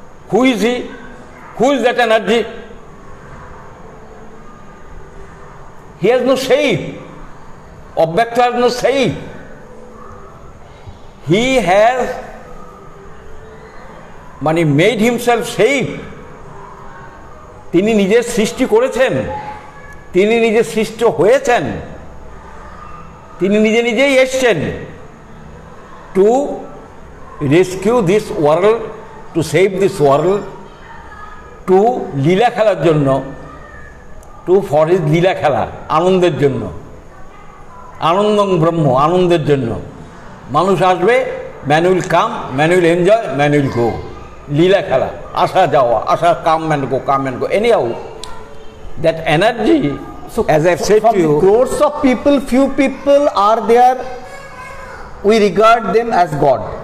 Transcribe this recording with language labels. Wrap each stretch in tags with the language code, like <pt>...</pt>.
<en>Who is he? Who is that energy? He has no shape. Object has no shape. He has made himself shape.</en> <bn>তিনি নিজের সৃষ্টি করেছেন, তিনি নিজে সৃষ্ট হয়েছেন, তিনি নিজেই এসেছেন</bn> <en>to rescue this world, to</en> <bn>save this world, to লীলা খেলার জন্য,</bn> <en>to for his</en> <bn>লীলা খেলা, আনন্দের জন্য, আনন্দং ব্রহ্ম, আনন্দের জন্য। মানুষ আসবে,</bn> <en>man will come, man will enjoy, man will go.</en> <bn>লীলা খেলা, আসা যাওয়া, আসা,</bn> <en>come and go, come and go. Anyhow, that energy, so as I've said to you, crores of people, few people are there, we regard them as God.</en>